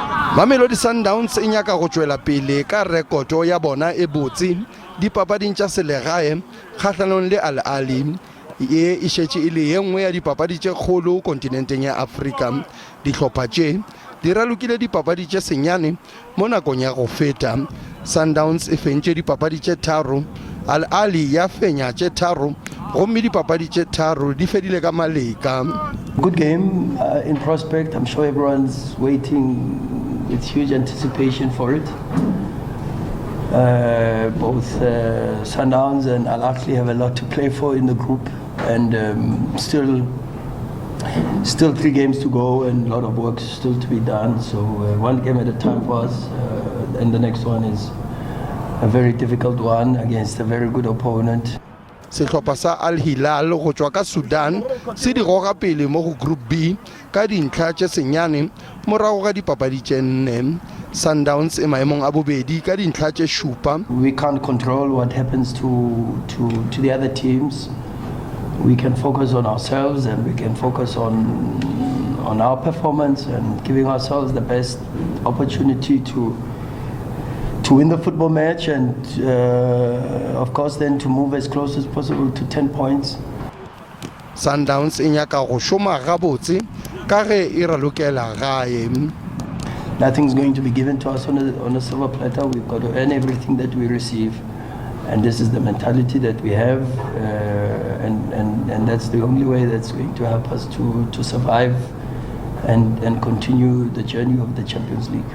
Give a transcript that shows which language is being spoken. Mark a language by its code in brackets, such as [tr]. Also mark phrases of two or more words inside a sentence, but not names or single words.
[nso] Mamelodi Sundowns e nyaka go tswela pele ka rekoto ya bona e botse dipapading tša selegae kgatlhanong le Ahly ye e šetše e le yenngwe ya dipapadi tše kgolo kontinenteng ya Afrika. Dihlopha tše di ralokile dipapadi tše senyane mo nakong ya go feta. Sundowns e fentše dipapadi tše tharo, Ahly ya fenya tše tharo, gomme dipapadi tše tharo di fedile ka maleka. [en] Good game in prospect. I'm sure everyone's waiting with huge anticipation for it. Both Sundowns and Ahly have a lot to play for in the group, and still 3 games to go and a lot of work still to be done. So one game at a time for us, and the next one is a very difficult one against a very good opponent. [nso] Sehlopha sa Al Hilal go tswa ka Sudan se di goga pele mo go Group B ka dintlha tše senyane morago ga dipapadi tše 4. Sundowns e maemong a bobedi ka dintlha tše 7. [en] We can't control what happens to the other teams. We can focus on ourselves, and we can focus on our performance and giving ourselves the best opportunity to win the football match, and of course then to move as close as possible to 10 points. [nso] Sundowns e nyaka go šoma gabotse ka ge e ralokela gae. [en] Nothing's going to be given to us on a silver platter. We've got to earn everything that we receive, and this is the mentality that we have, and that's the only way that's going to help us to survive and continue the journey of the Champions League.